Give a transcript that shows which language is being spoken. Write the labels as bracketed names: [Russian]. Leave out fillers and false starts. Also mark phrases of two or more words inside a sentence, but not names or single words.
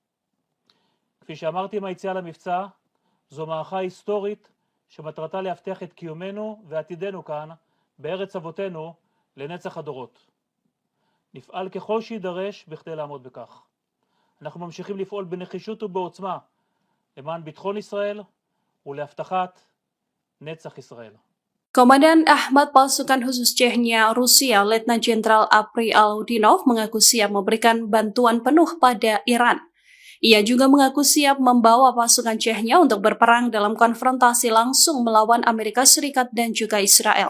[Hebrew] כפי שאמרתי עם היציאה למבצע, זו מערכה היסטורית שמטרתה להבטיח את קיומנו ועתידנו כאן, בארץ אבותינו, לנצח הדורות. נפעל ככל שידרש בכדי לעמוד בכך. אנחנו ממשיכים לפעול בנחישות ובעוצמה למען ביטחון ישראל ולהבטחת נצח ישראל. [Indonesian] Komandan Ahmad Pasukan Khusus Chechnya Rusia, Letnan Jenderal Apri Aludinov mengaku siap memberikan bantuan penuh pada Iran. Ia juga mengaku siap membawa pasukan Chechnya untuk berperang dalam konfrontasi langsung melawan Amerika Serikat dan juga Israel.